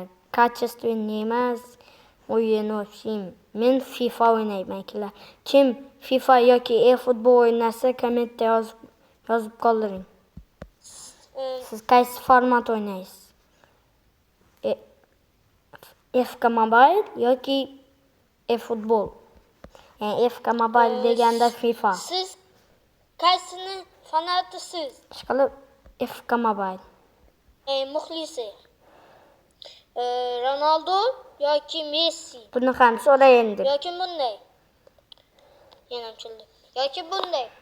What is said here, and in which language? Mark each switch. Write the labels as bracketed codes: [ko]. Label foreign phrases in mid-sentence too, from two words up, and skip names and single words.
[uz] Kачественный emas. O'yin o'xshim. Men FIFA o'ynayman akalar. Kim FIFA yoki e-futbol o'ynasa, kommentda yozib qoldiring. Siz qaysi format o'ynaysiz? FK Mobile yoki e-futbol? Yani FK Mobile deganda FIFA. siz qaysini fanatisiz? Ishqilib FK Mobile. Muxlisi. Ronaldo yoki Messi Buni ham so'rayindir. yoki bunday. Yana childi. Yoki bunday.